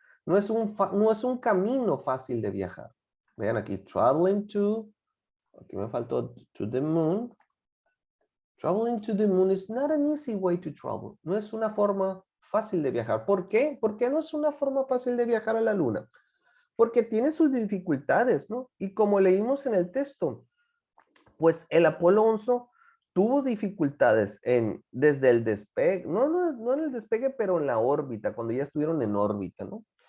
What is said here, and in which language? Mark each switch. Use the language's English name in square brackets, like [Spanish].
[Spanish] No es un camino fácil de viajar. Vean aquí, [English] traveling to, [Spanish] aquí me faltó [English] to the moon. Traveling to the moon is not an easy way to travel. [Spanish] No es una forma fácil de viajar. ¿Por qué? ¿Por qué no es una forma fácil de viajar a la luna? Porque tiene sus dificultades, ¿no? Y como leímos en el texto, pues el Apolo 11 tuvo dificultades desde el despegue, no en el despegue, pero en la órbita, cuando ya estuvieron en órbita, ¿no?